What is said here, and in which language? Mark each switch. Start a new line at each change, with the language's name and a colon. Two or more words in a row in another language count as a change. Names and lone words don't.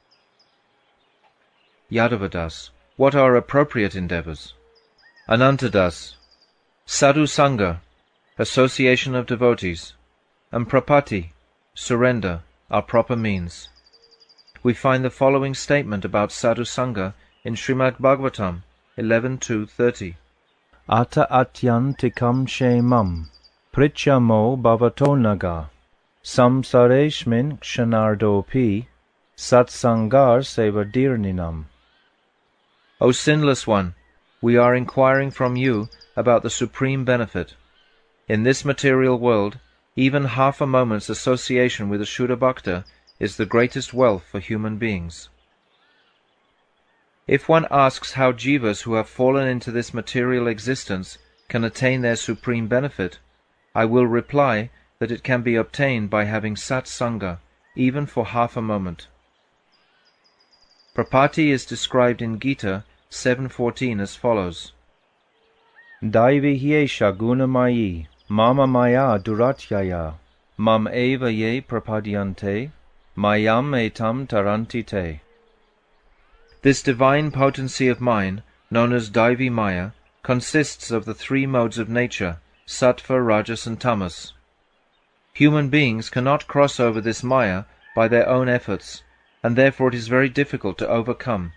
English: Yadavadas: what are appropriate endeavors? Anantadas:
Sanskrit: साधु सङ्ग,
English: association of devotees, and Prapatti, surrender, are proper means. We find the following statement about
Sanskrit: साधु सङ्ग
English: in Srimad Bhagavatam 11.2.30.
Sanskrit: अत आत्यन्तिकं क्षेमं पृच्छामो भवतोऽनघाः संसारेऽस्मिन् क्षणार्धोऽपि सत्सङ्गः शेवधिर्नृणाम्.
English: O sinless one, we are inquiring from you about the supreme benefit. In this material world, even half a moment's association with a
Sanskrit: शुद्ध भक्त
English: is the greatest wealth for human beings. If one asks how jivas who have fallen into this material existence can attain their supreme benefit, I will reply that it can be obtained by having satsanga, even for half a moment. Prapatti is described in Gita 7.14 as follows:
Sanskrit: दैवी ह्येषा गुणमयी मम माया दुरत्यया माम् एव ये प्रपद्यन्ते मायाम् एतां तरन्ति ते.
English: This divine potency of mine, known as
Sanskrit: दैवी माया,
English: consists of the three modes of nature, sattva, rajas, and tamas. Human beings cannot cross over this Maya by their own efforts, and therefore it is very difficult to overcome.